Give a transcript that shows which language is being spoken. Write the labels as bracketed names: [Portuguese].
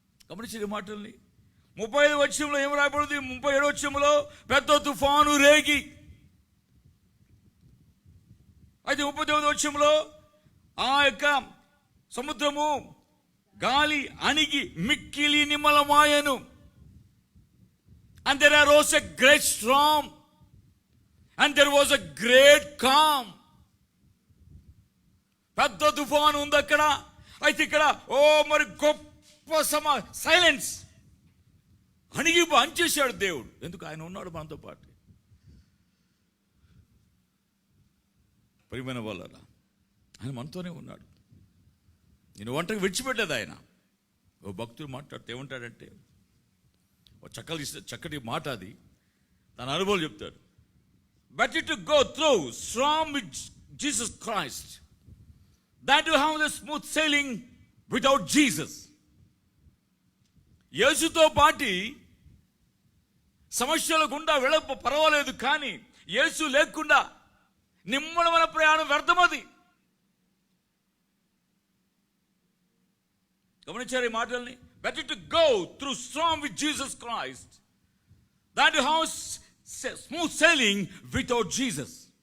[Telugu] గమనించిన మాటల్ని 35వ వచనంలో ఏం రాయబడింది? 37వ వచనంలో పెద్ద తుఫాను రేగి. అయితే 39వ వచనంలో ఆ యొక్క సముద్రము గాలి అణిగి మిక్కిలి నిమ్మలమాయను. [English] And there arose a great storm and there was a great calm. [Telugu] పెద్ద తుఫాను ఉంది అక్కడ. అయితే ఇక్కడ మరి గొప్ప సైలెన్స్. అణిగి అంచేశాడు దేవుడు. ఎందుకు? ఆయన ఉన్నాడు మనతో పాటు. ప్రియమైన వాళ్ళరా, ఆయన మనతోనే ఉన్నాడు. నేను ఒంటరికి విడిచిపెట్టలేదు ఆయన. ఓ భక్తుడు మాట్లాడితే ఏమంటాడంటే, చక్కటి మాట అది, తన అనుభవం చెప్తాడు. [English] Better to go through storm with Jesus Christ than to have the smooth sailing without Jesus. [Telugu] యేసుతో పాటి సమస్యల గుండా పర్వాలేదు, కానీ యేసు లేకుండా నిమ్మలమైన ప్రయాణం వ్యర్థమది. గమనించారు ఈ మాటల్ని? [English] Better to go through storm with Jesus Christ than to have smooth sailing without Jesus.